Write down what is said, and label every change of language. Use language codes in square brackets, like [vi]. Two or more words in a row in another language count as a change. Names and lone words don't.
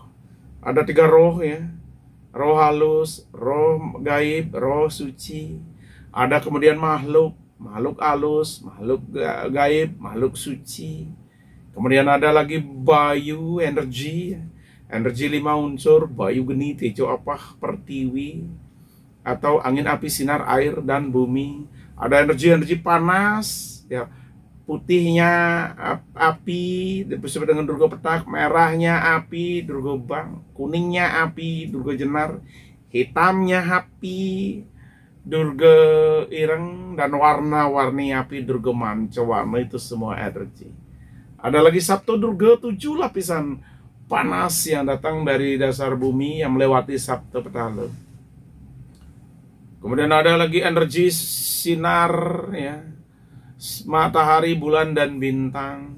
[id] Ada 3 roh ya, roh halus, roh gaib, roh suci. Ada kemudian makhluk halus, makhluk gaib, makhluk suci. Kemudian ada lagi bayu, energi 5 unsur, bayu, geni, tejo, apah, pertiwi, atau angin, api, sinar, air, dan bumi. Ada energi panas, ya, putihnya api, disebut dengan Durga Petak, merahnya api, Durga Bang, kuningnya api, Durga Jenar, hitamnya api, Durga Ireng, dan warna-warni api, Durga Mancawarna. Itu semua energi. Ada lagi Sabto Durga, 7 lapisan panas yang datang dari dasar bumi yang melewati Sabta Petala. Kemudian ada lagi energi sinar ya, matahari, bulan, dan bintang.